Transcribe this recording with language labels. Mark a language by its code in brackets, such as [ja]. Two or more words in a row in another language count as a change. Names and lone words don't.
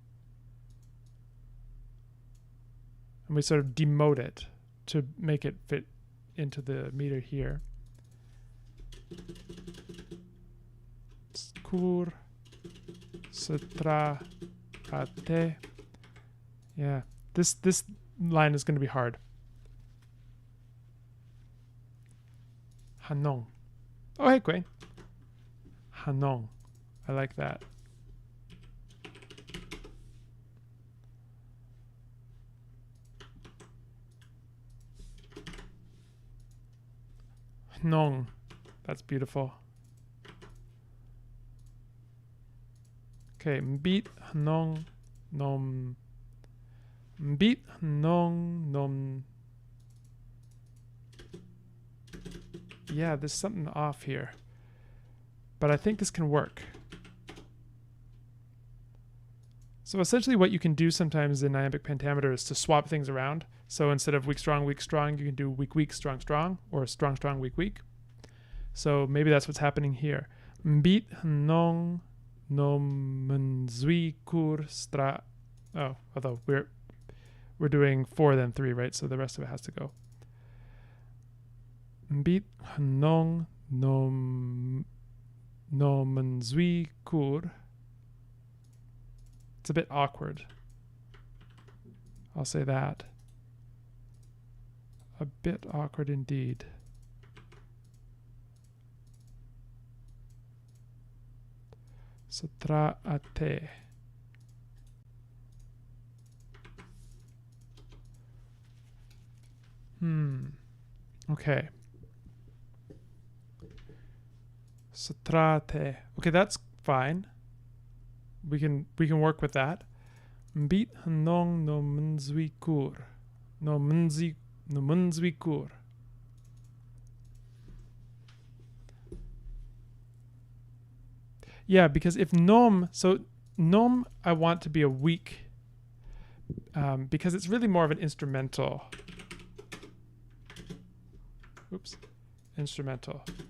[en] And we sort of demote it to make it fit into the meter here. Skur, sutra, ate. Yeah, this line is going to be hard. Hanong. Oh, hey, Quay. Hanong. I like that. Nong. That's beautiful. Okay, mbit nong nom. Mbit nong nom. Yeah, there's something off here. But I think this can work. So essentially what you can do sometimes in iambic pentameter is to swap things around. So instead of weak, strong, you can do weak, weak, strong, strong, or strong, strong, weak, weak. So maybe that's what's happening here. Mbit nong nom menzui kur stra. Oh, although we're doing 4 then 3, right? So the rest of it has to go. Mbit nong nom menzui kur. It's a bit awkward. I'll say that. A bit awkward indeed. Sutra ate. Okay. Sutrate. Okay, that's fine. We can work with that. Mbit nong no menzui kur. No menzui kur. Yeah, because if nom, so nom I want to be a weak, because it's really more of an instrumental. Oops, instrumental.